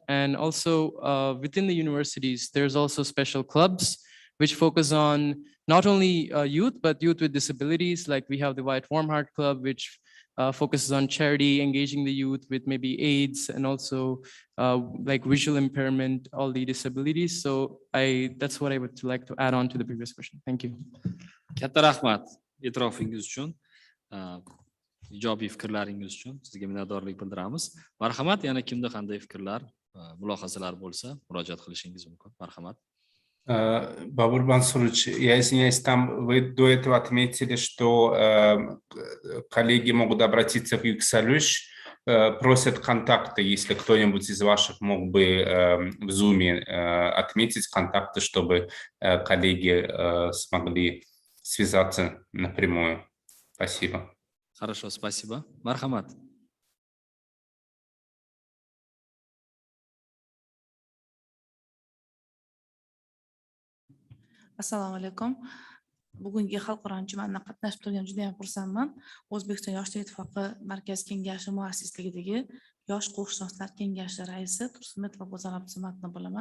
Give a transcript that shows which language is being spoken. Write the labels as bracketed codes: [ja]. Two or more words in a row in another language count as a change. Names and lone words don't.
[en] And also within the universities, there's also special clubs which focus on not only youth, but youth with disabilities. Like we have the White Warm Heart Club, which focuses on charity, engaging the youth with maybe AIDS and also like visual impairment, all the disabilities. So that's what I would like to add on to the previous question. Thank you. [uz] Katta rahmat e'tirofingiz uchun, ijobiy fikrlaringiz uchun sizga minnatdorlik bildiramiz. Marhamat, yana kimda qanday fikrlar, mulohazalar bo'lsa, murojaat qilishingiz mumkin. Marhamat. [ru] Бабур Мансурович, я извиняюсь, там вы до этого отметили, что коллеги могут обратиться в Юксалюш, просят контакты, если кто-нибудь из ваших мог бы в Zoom отметить контакты, чтобы коллеги смогли связаться напрямую. Спасибо. Хорошо, спасибо. Мархамат. [uz] Assalomu alaykum. Bugungi xalqaro anjumandan qatnashib turgan juda ham xursandman. O'zbekiston Yoshlar ittifoqi Markaz kengashi muassisligidagi Yosh qo'shnislar kengashi raisi Tursunbek Bozor Abdusamatni bo'laman.